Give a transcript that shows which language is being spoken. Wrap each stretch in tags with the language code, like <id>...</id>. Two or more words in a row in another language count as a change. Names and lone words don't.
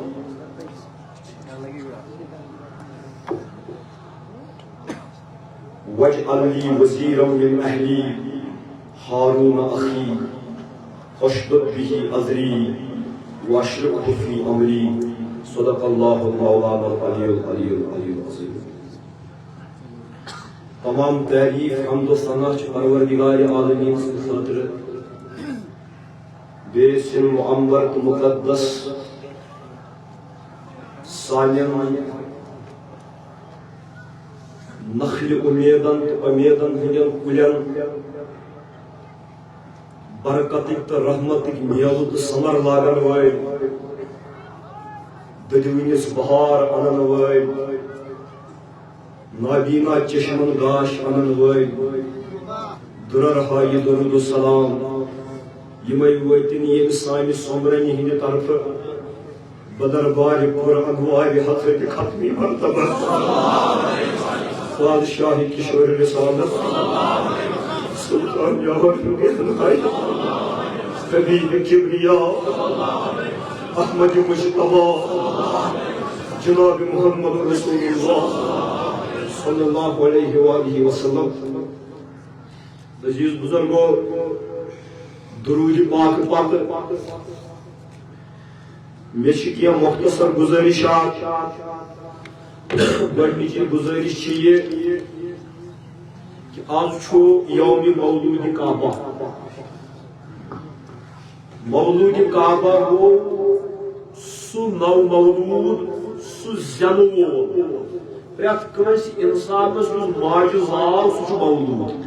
<ar>واجعل لي وزيرا من أهلي هارون أخي أشدد به أزري وأشركه في أمري. صدق الله مولانا العلي العظيم.</ar> <ks>تمام تعریف حمد و ثنا پروردگار عالمین سن خاطر بیسن معمر مقدس سانین نخل امیدن ہندین کلین برکتک تو رحمتک میوہ تو ثمر لاگن وٲلۍ ددوینس بہار انن وٲلۍ نابینا چشمن گاش انن وٲلۍ درر ہایہِ درود السلام یمے وٲتِن ییٚمہِ سانہِ سومرنہِ ہٕنٛدِ طرفہٕ بدربارِ پُر انوارِ حضرت ختمی مرتبہ بادشاہ کشور رسالت سلطان یاور حبیب کبریا احمد مجتبی جناب محمد رسول اللہ</ks> <ar>صلی اللہ علیہ وآلہ وسلم.</ar> <ur>عزیز بزرگوں، درود پاک پاک میں کیا مختصر گزارشات.</ur> <ks>گۄڈنِچ گزارش چھِ یہ کہ آز چھُ یوم مولود کعبہ. مولود کعبہ گوٚو سُہ نو مولود، سُہ زینہٕ وول پرٛٮ۪تھ کٲنٛسہِ اِنسانس یُس ماجہِ زاو سُہ چھُ مولود.</ks>